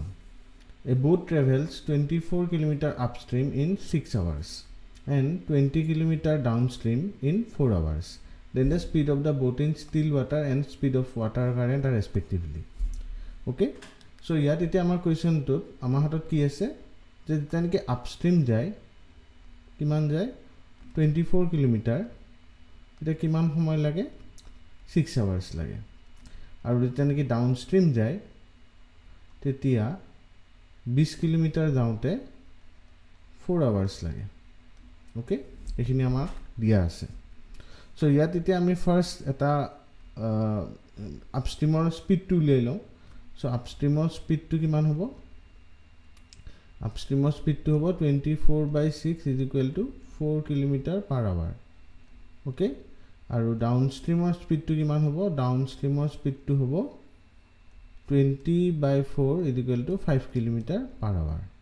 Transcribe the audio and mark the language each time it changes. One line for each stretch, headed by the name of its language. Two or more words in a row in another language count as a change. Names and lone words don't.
English: A boat travels 24 km upstream in 6 hours and 20 km downstream in 4 hours. Then the speed of the boat in still water and speed of water current are respectively. Okay? So here
Assamese: এইটো আমাৰ question টো আমাৰ হাতত কি আছে যে তেওঁকে upstream যায় কিমান যায় 24 km এটা কিমান সময় লাগে 6 hours লাগে আৰু তেওঁকে downstream যায় তেতিয়া 20 কিলোমিটার যাওঁতে 4 আৱাৰ্ছ লাগে ওকে এখিনি আমাক দিয়া আছে সো ইয়াত এতিয়া আমি ফাৰ্স্ট এটা
English: upstream speed
Assamese: লৈ লওঁ সো
English: upstream speed
Assamese: কিমান হ'ব
English: upstream speed
Assamese: হ'ব 24/6 4
English: kilometre per hour
Assamese: ওকে আৰু
English: downstream speed
Assamese: কিমান হ'ব
English: downstream speed
Assamese: হ'ব 20/4 5
English: kilometre per hour